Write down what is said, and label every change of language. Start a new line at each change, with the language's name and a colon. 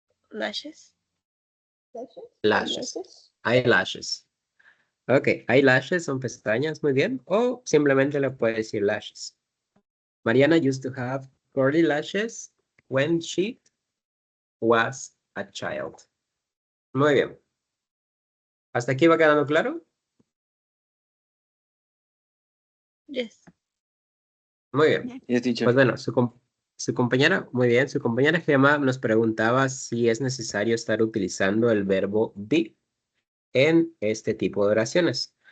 English: Lashes. Lashes. Eyelashes.
Spanish: Ok, eyelashes son pestañas, muy bien. O simplemente le puede decir lashes.
English: Mariana used to have curly lashes when she was a child.
Spanish: Muy bien. ¿Hasta aquí va quedando claro?
English: Yes.
Spanish: Muy bien.
English: Yes, teacher.
Spanish: Pues bueno, su compañera, muy bien, su compañera Gemma nos preguntaba si es necesario estar utilizando el verbo be en este tipo de oraciones.